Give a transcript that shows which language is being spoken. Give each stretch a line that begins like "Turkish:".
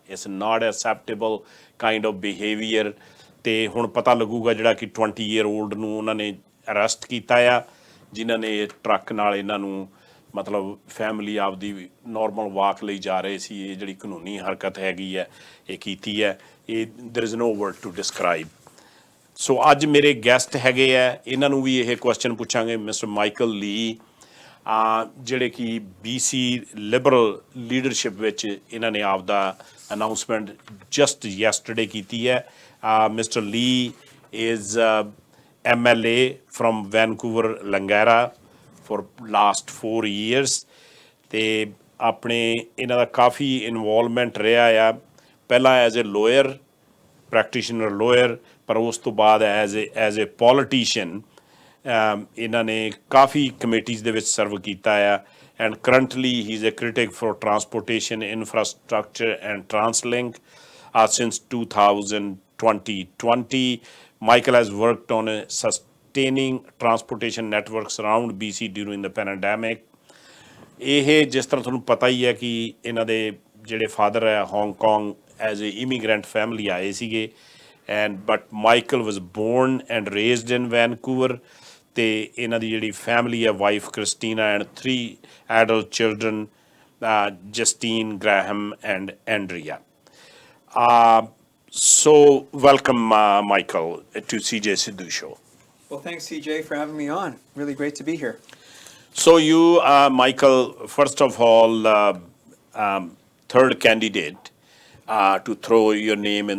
English: It's not acceptable kind of behaviour.
Punjabi: ਅਤੇ ਹੁਣ ਪਤਾ ਲੱਗੂਗਾ ਜਿਹੜਾ ਕਿ 20 ਈਅਰ ਓਲਡ ਨੂੰ ਉਹਨਾਂ ਨੇ ਅਰੈਸਟ ਕੀਤਾ ਆ, ਜਿਨ੍ਹਾਂ ਨੇ ਟਰੱਕ ਨਾਲ ਇਹਨਾਂ ਨੂੰ, ਮਤਲਬ ਫੈਮਿਲੀ ਆਪਦੀ ਨੋਰਮਲ ਵਾਕ ਲਈ ਜਾ ਰਹੇ ਸੀ, ਇਹ ਜਿਹੜੀ ਕਾਨੂੰਨੀ ਹਰਕਤ ਹੈਗੀ ਹੈ ਇਹ ਕੀਤੀ ਹੈ।
English: ਇਹ there is no word to describe।
Punjabi: ਸੋ ਅੱਜ ਮੇਰੇ ਗੈਸਟ ਹੈਗੇ ਆ, ਇਹਨਾਂ ਨੂੰ ਵੀ ਇਹ ਕੁਐਸਚਨ ਪੁੱਛਾਂਗੇ। ਮਿਸਟਰ ਮਾਈਕਲ ਲੀ, ਜਿਹੜੇ ਕਿ BC ਲਿਬਰਲ ਲੀਡਰਸ਼ਿਪ ਵਿੱਚ ਇਹਨਾਂ ਨੇ ਆਪਦਾ ਅਨਾਊਂਸਮੈਂਟ ਜਸਟ ਯੈਸਟਰਡੇ ਕੀਤੀ ਹੈ।
English: mister Lee is MLA from Vancouver Langara for last 4 years,
Punjabi: ਅਤੇ ਆਪਣੇ ਇਹਨਾਂ ਦਾ ਕਾਫੀ ਇਨਵੋਲਵਮੈਂਟ ਰਿਹਾ ਆ, ਪਹਿਲਾਂ as a lawyer, practitioner lawyer, ਪਰ ਉਸ ਤੋਂ ਬਾਅਦ ਐਜ਼ ਏ ਪੋਲੀਟੀਸ਼ੀਅਨ ਇਹਨਾਂ ਨੇ ਕਾਫੀ ਕਮੇਟੀਜ਼ ਦੇ ਵਿੱਚ ਸਰਵ ਕੀਤਾ ਆ।
English: And currently he is a critic for transportation infrastructure and TransLink since 2020. Michael has worked on sustaining transportation networks around BC during the pandemic.
Punjabi: ਇਹ ਜਿਸ ਤਰ੍ਹਾਂ ਤੁਹਾਨੂੰ ਪਤਾ ਹੀ ਹੈ ਕਿ ਇਹਨਾਂ ਦੇ ਜਿਹੜੇ ਫਾਦਰ ਹੈ ਹਾਂਗਕਾਂਗ ਐਜ਼ ਏ ਇਮੀਗਰੈਂਟ ਫੈਮਿਲੀ ਆਏ ਸੀਗੇ,
English: But Michael was born and raised in Vancouver.
Punjabi: ਅਤੇ ਇਹਨਾਂ ਦੀ ਜਿਹੜੀ ਫੈਮਿਲੀ ਹੈ, wife Christina and 3 adult children, ਜਸਟੀਨ, Graham and ਐਂਡਰੀਆ।
English: So welcome, Michael, to CJ Sidhu Show. Well, thanks, CJ, for having me on. Really great to be here. So you, Michael, first of all, third candidate to throw your name in